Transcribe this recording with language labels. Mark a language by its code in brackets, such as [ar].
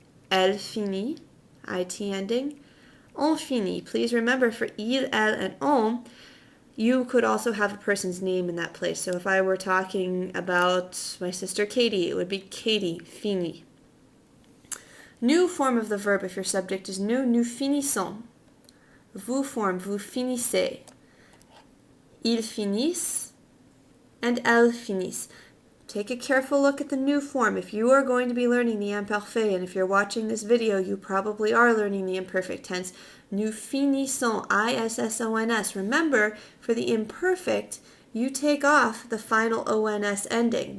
[fr] Elle finit, [en] it ending. [fr] On finit, [en] please remember for il, elle, and on, you could also have a person's name in that place. So if I were talking about my sister Katie, it would be Katie, fini. Nous form of the verb, if your subject is [fr] nous finissons. Vous form, vous finissez. Ils finissent and elles finissent. [en] Take a careful look at the new form. If you are going to be learning the imparfait, and if you're watching this video, you probably are learning the imperfect tense. [fr] Nous finissons, [en] ISS-ONS. Remember, for the imperfect, you take off the final ONS ending.